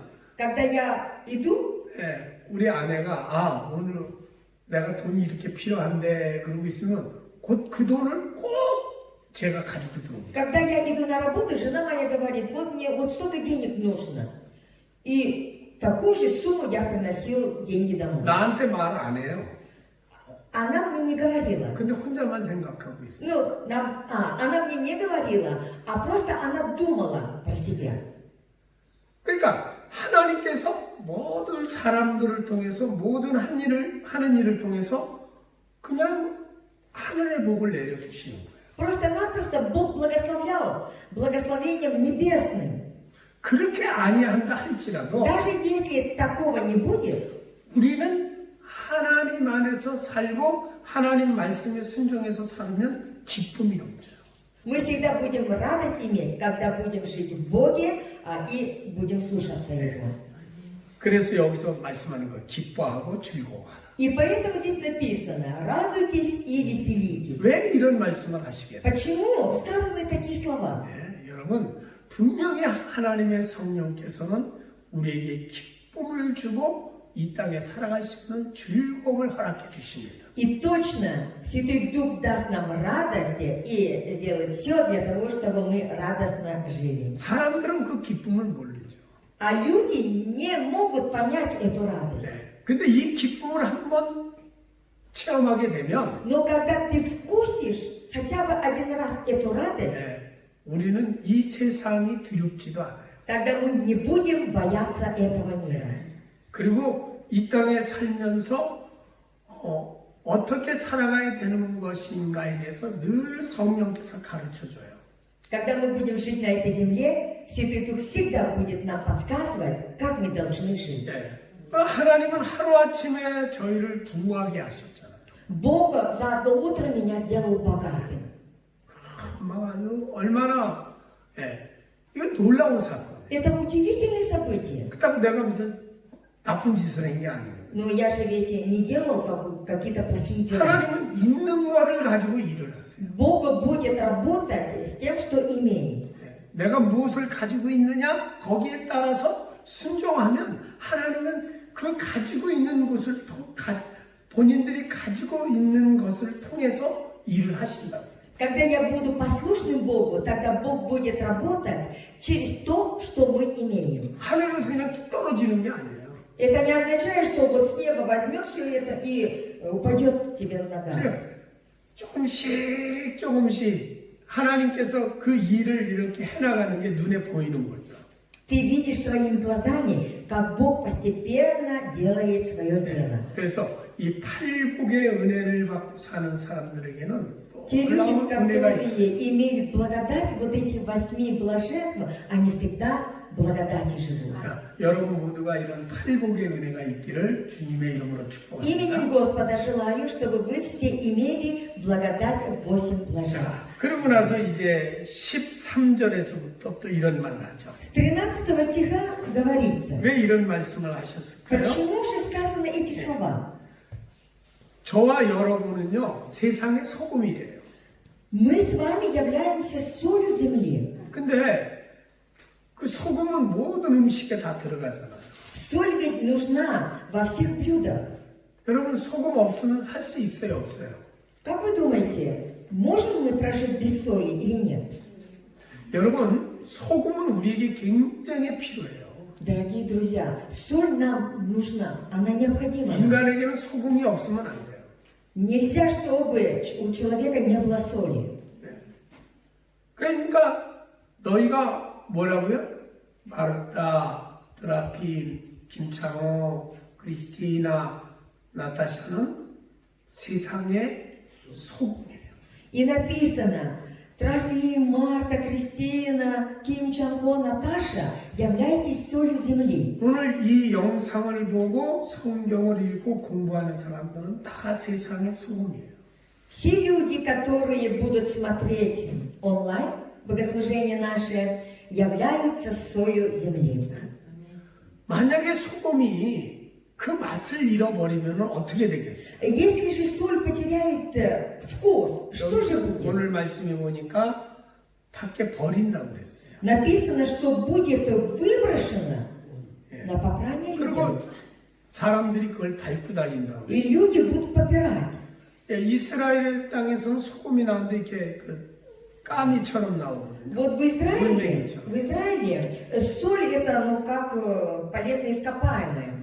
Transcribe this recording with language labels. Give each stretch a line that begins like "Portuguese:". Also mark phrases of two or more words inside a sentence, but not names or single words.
Russian: Когда я иду,
Korean: 우리 아내가 아 오늘 내가 돈이 이렇게 필요한데 그러고 있으면 곧 그 돈을 꼭 제가 가지고 들어옵니다.
Russian: когда я иду на работу, жена моя говорит, вот мне вот столько денег нужно. И такую же сумму я приносил деньги домой.
Korean: 나한테 말 안 해요.
Russian: Она мне не говорила.
Korean: 근데 혼자만 생각하고 있어요.
Russian: Ну, она мне не говорила, а просто она думала про себя.
Korean: 그러니까 하나님께서 모든 사람들을 통해서 모든 하는 일을 통해서 그냥 하늘의 복을 내려주시는 거예요.
Russian: Просто-напросто Бог благословлял благословением небесным.
Korean: 그렇게 아니한다 할지라도
Russian: Даже если такого не будет,
Korean: 우리는 하나님 안에서 살고 하나님 말씀에 순종해서 살면 기쁨이 넘쳐요.
Russian: мы всегда будем радость иметь, когда будем жить в Боге и будем слушаться Его.
Korean: 그래서 여기서 말씀하는 거 기뻐하고 즐거워하라.
Russian: И поэтому здесь написано, радуйтесь и веселитесь.
Korean: 왜 이런 말씀을 하시겠어요?
Russian: Почему сказаны такие слова?
Korean: 네, 여러분 분명히 하나님의 성령께서는 우리에게 기쁨을 주고 이 땅에 살아갈 수 있는 즐거움을 허락해 주십니다.
Russian: И точно Святой Дух даст нам радости и сделает все для того, чтобы мы радостно жили.
Korean: 사람들은 그 기쁨을 모르죠.
Russian: А люди не могут понять эту радость.
Korean: 네. 근데 이 기쁨을 한번 체험하게 되면
Russian: Но когда ты вкусишь хотя бы один раз эту радость,
Korean: 네, 우리는 이 세상이 두렵지도 않아요.
Russian: тогда мы не будем бояться этого мира.
Korean: 그리고 이 땅에 살면서 어떻게 살아가야 되는 것인가에 대해서 늘 성령께서 가르쳐줘요.
Russian: Когда мы будем жить на этой земле, Святой Дух всегда будет нам подсказывать, как мы должны жить.
Korean: 네. 하나님은 하루아침에 저희를 부하게 하셨잖아요.
Russian: Бог за одно утро меня сделал богатым.
Korean: 아주 얼마나 이거 놀라운 사건이에요.
Russian: Это удивительное событие.
Korean: 그렇다고 내가 무슨 나쁜 짓을 한 게 아니에요.
Russian: Но я же ведь не делал какие-то плохие дела.
Korean: 하나님은 있는 거를 가지고 일을 하세요.
Russian: Бог будет работать с тем, что имеем.
Korean: 내가 무엇을 가지고 있느냐 거기에 따라서 순종하면 하나님은 그 가지고 있는 것을 본인들이 가지고 있는 것을 통해서 일을 하신다.
Russian: Когда я буду послушным Богу, тогда Бог будет работать через то, что мы имеем.
Korean: 하늘에서 그냥 뚝 떨어지는 게 아니에요.
Russian: Это не означает, что вот с неба возьмет все это и упадет тебе на ногах.
Korean: 조금씩 하나님께서 그 일을 이렇게 해나가는 게 눈에 보이는 거죠.
Russian: Ты видишь своими глазами, как Бог постепенно делает свое дело.
Korean: 그래서 이 팔복의 은혜를 받고 사는 사람들에게는
Russian: Те люди,
Korean: 놀라운 은혜가 있어요.
Russian: которые имеют благодать, вот эти 8 блаженств, они всегда в благодати живут.
Korean: 자, 여러분 모두가 이런 팔복의 은혜가 있기를 주님의 이름으로 축복합니다.
Russian: Именем Господа желаю, чтобы вы все имели благодать 8 блаженств.
Korean: 자, 그러고 나서 이제 13절에서부터 또 이런 말 하죠.
Russian: С 13 стиха говорится,
Korean: 왜 이런 말씀을 하셨을까요?
Russian: почему же сказаны эти слова?
Korean: 저와 여러분은요 세상의 소금이래요.
Russian: Мы с вами являемся солью земли.
Korean: 근데 그 소금은 모든 음식에 다 들어가잖아요.
Russian: Соль ведь нужна во всех блюдах.
Korean: 여러분 소금 없으면 살 수 있어요, 없어요?
Russian: Как вы думаете, можем мы прожить без соли или нет?
Korean: 여러분 소금은 우리에게 굉장히 필요해요.
Russian: Дорогие друзья, соль нам нужна, она необходима.
Korean: 인간에게는 소금이 없으면 안 돼요.
Russian: Нельзя, чтобы у человека не было соли.
Korean: 그러니까 너희가 뭐라고요? 마르타, 드라핀, 김창호, 크리스티나, 나타샤는 세상의 소금이에요.
Russian: И написано, Трофим, Марта, Кристина, Ким Чан Хо, Наташа, являйтесь солью земли.
Korean: 오늘 이 영상을 보고 성경을 읽고 공부하는 사람들은 다 세상의 소금이에요.
Russian: Все люди, которые будут смотреть онлайн богослужение наше, являются солью земли.
Korean: 만약에 소금이 그 맛을 잃어버리면 어떻게 되겠어요?
Russian: Если же соль потеряет вкус, что же будет?
Korean: 오늘 말씀해 보니까 밖에 버린다고 그랬어요.
Russian: Написано, что будет выброшено на попрание
Korean: 그리고
Russian: людям.
Korean: 사람들이 그걸 밟고 다닌다고.
Russian: И люди будут попирать.
Korean: 이스라엘 땅에서는 소금이 나오는데 이렇게 그 까미처럼 나오거든요.
Russian: Вот в Израиле соль это ну как полезное ископаемое.